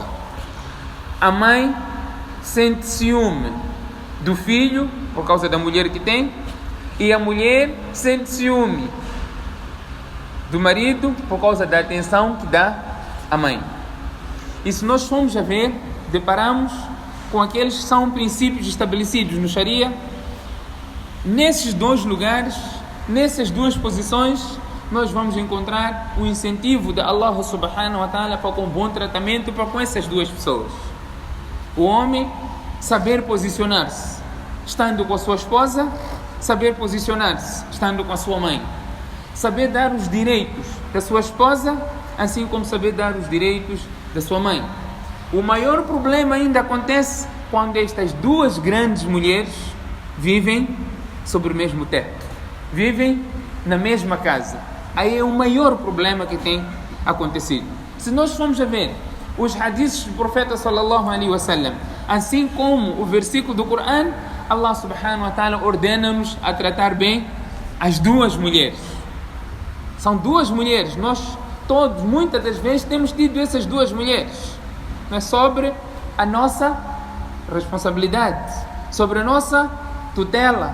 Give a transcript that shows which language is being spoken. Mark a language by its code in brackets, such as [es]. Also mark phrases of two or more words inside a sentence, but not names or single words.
[pt] A mãe sente ciúme do filho por causa da mulher que tem, e a mulher sente ciúme do marido por causa da atenção que dá à mãe. E se nós formos a ver, deparamos com aqueles que são princípios estabelecidos no Sharia. Nesses dois lugares, nessas duas posições, nós vamos encontrar o incentivo de Allah [ar] سبحانه وتعالى [pt] para com bom tratamento para com essas duas pessoas. O homem saber posicionar-se estando com a sua esposa, saber posicionar-se estando com a sua mãe, saber dar os direitos da sua esposa, assim como saber dar os direitos da sua mãe. O maior problema ainda acontece quando estas duas grandes mulheres vivem sobre o mesmo teto, vivem na mesma casa. Aí é o maior problema que tem acontecido. Se nós formos a ver os hadiths do profeta [ar] صلى الله عليه وسلم, [pt] assim como o versículo do Coran, Allah [ar] سبحانه وتعالى [pt] ordena-nos a tratar bem as duas mulheres. São duas mulheres. Nós todos, muitas das vezes, temos tido essas duas mulheres. Não é sobre a nossa responsabilidade, sobre a nossa tutela.